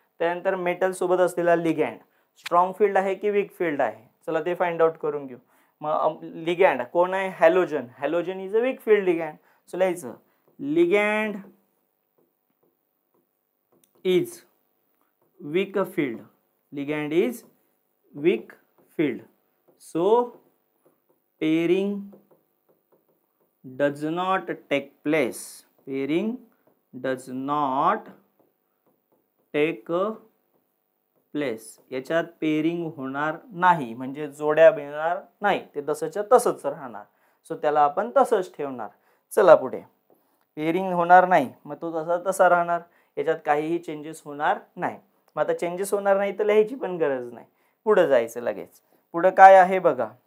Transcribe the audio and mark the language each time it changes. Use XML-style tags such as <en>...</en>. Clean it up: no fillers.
<mr>त्यानंतर मेटल सोबत असलेला लिगँड स्ट्रॉंग फील्ड आहे की वीक फील्ड आहे? चला ते फाइंड आउट करून घेऊ. मग लिगँड कोण आहे? Halogen.</mr> <en>Halogen is a weak field ligand. So लिहायचं ligand is weak field. Ligand is weak field. So pairing does not take place. Pairing does not take place.</en> <mr>याच्यात पेरिंग होणार नाही, म्हणजे जोड्या मिळणार नाही, ते तसंच्या तसंच राहणार. सो त्याला आपण तसंच ठेवणार. चला पुढे. पेरिंग होणार नाही, मग तो तसा तसा राहणार, याच्यात काहीही चेंजेस होणार नाही. मग आता चेंजेस होणार नाही तर लिहायची पण गरज नाही, पुढे जायचं लगेच. पुढे काय आहे बघा.</mr>